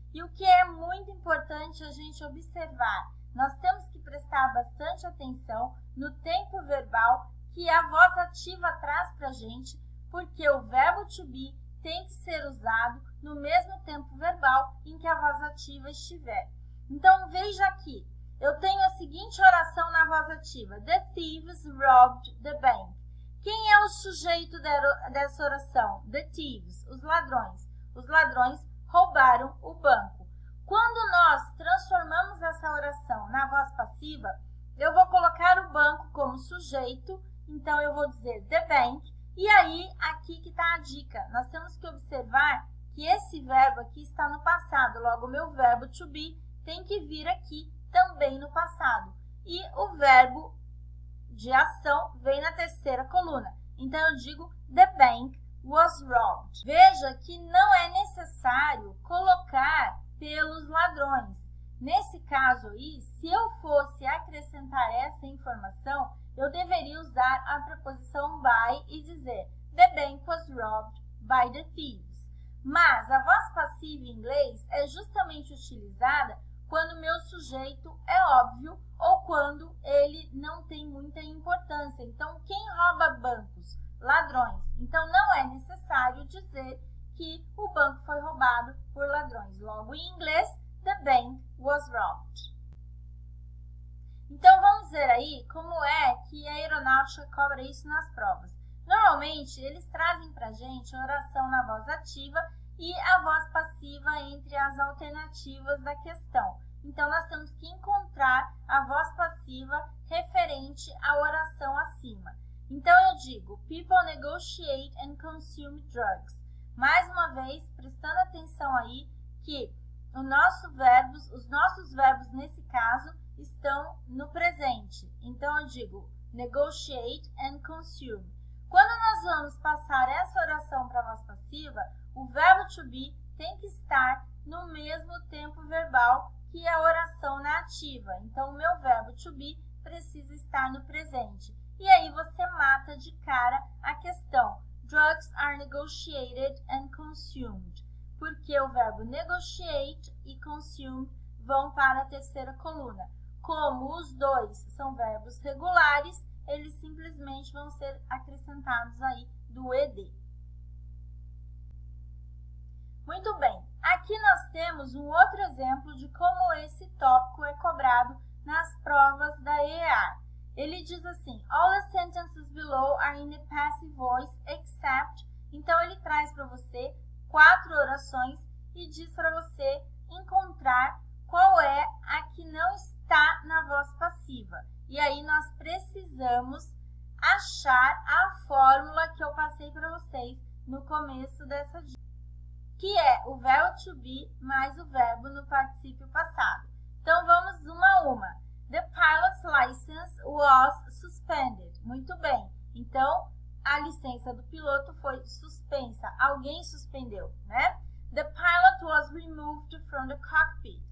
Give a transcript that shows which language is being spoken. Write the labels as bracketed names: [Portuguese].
[Portuguese] E o que é muito importante a gente observar, nós temos que prestar bastante atenção no tempo verbal que a voz ativa traz para a gente, porque o verbo to be tem que ser usado no mesmo tempo verbal em que a voz ativa estiver. Então, veja aqui, eu tenho a seguinte oração na voz ativa. [English] The thieves robbed the bank. [Portuguese] Quem é o sujeito dessa oração? [English] The thieves, [Portuguese] os ladrões. Os ladrões roubaram o banco. Quando nós transformamos essa oração na voz passiva, eu vou colocar o banco como sujeito, então eu vou dizer the bank, e aí aqui que está a dica. Nós temos que observar que esse verbo aqui está no passado, logo o meu verbo to be tem que vir aqui também no passado. E o verbo de ação vem na terceira coluna. Então, eu digo, [English] the bank was robbed. [Portuguese] Veja que não é necessário colocar pelos ladrões. Nesse caso aí, se eu fosse acrescentar essa informação, eu deveria usar a preposição by e dizer, [English] the bank was robbed by the thieves. [Portuguese] Mas a voz passiva em inglês é justamente utilizada quando o meu sujeito é óbvio ou quando ele não tem muita importância. Então, quem rouba bancos? Ladrões. Então, não é necessário dizer que o banco foi roubado por ladrões. Logo, em inglês, [English] the bank was robbed. [Portuguese] Então, vamos ver aí como é que a aeronáutica cobra isso nas provas. Normalmente, eles trazem para a gente a oração na voz ativa e a voz passiva entre as alternativas da questão. Então, nós temos que encontrar a voz passiva referente à oração acima. Então, eu digo, [English] people negotiate and consume drugs. [Portuguese] Mais uma vez, prestando atenção aí que os nossos verbos nesse caso estão no presente. Então, eu digo, [English] negotiate and consume. [Portuguese] Quando nós vamos passar essa oração para a voz passiva, o verbo to be tem que estar no mesmo tempo verbal que a oração na ativa. Então, o meu verbo to be precisa estar no presente. E aí você mata de cara a questão. [English] Drugs are negotiated and consumed. [Portuguese] Porque o verbo negotiate e consume vão para a terceira coluna. Como os dois são verbos regulares, eles simplesmente vão ser acrescentados aí do ed. Muito bem, aqui nós temos um outro exemplo de como esse tópico é cobrado nas provas da EAR. Ele diz assim, [English] all the sentences below are in the passive voice except... [Portuguese] Então, ele traz para você 4 orações e diz para você encontrar qual é a que não está na voz passiva. E aí, nós precisamos achar a fórmula que eu passei para vocês no começo dessa dica, que é o verbo to be mais o verbo no particípio passado. Então, vamos uma a uma. [English] The pilot's license was suspended. [Portuguese] Muito bem. Então, a licença do piloto foi suspensa. Alguém suspendeu, né? [English] The pilot was removed from the cockpit.